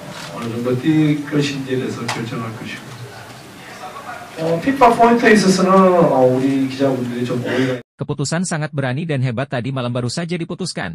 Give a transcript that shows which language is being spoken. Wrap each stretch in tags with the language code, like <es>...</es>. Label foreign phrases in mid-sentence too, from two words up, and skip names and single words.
<ko>어느 정도 뛸 것인지에 대해서 결정할 것이고 FIFA 포인트에 있어서는 우리 기자분들이 좀 오해가</ko> <id>Keputusan sangat berani dan hebat tadi malam baru saja diputuskan.</id>